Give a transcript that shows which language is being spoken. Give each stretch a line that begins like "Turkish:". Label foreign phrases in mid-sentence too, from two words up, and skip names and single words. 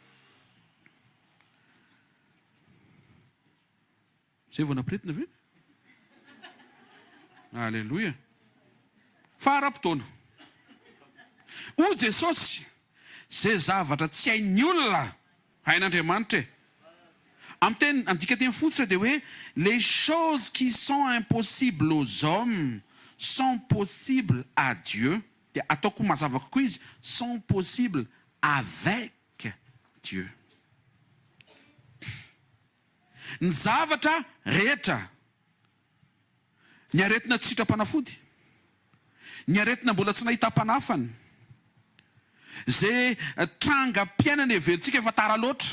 Malagasy: Zay vao nampiretina ve? Alléluia. Fara-potoana. O Jesosy, zay zavatra tsy hain'ny olona hain'Andriamanitra e. Amin'ny dika teny fotsitra dia hoe
French: les choses qui sont impossibles aux hommes sont possibles à Dieu.
Malagasy: Dia ataoko mazava kokoa izy,
French: sont possibles avec Dieu.
Malagasy: Ny zavatra rehetra, ny aretina tsy sitrapanafody, ny aretina mbola tsy nahita mpanafany, zay trangam-piainana everitsika efa tara loatra.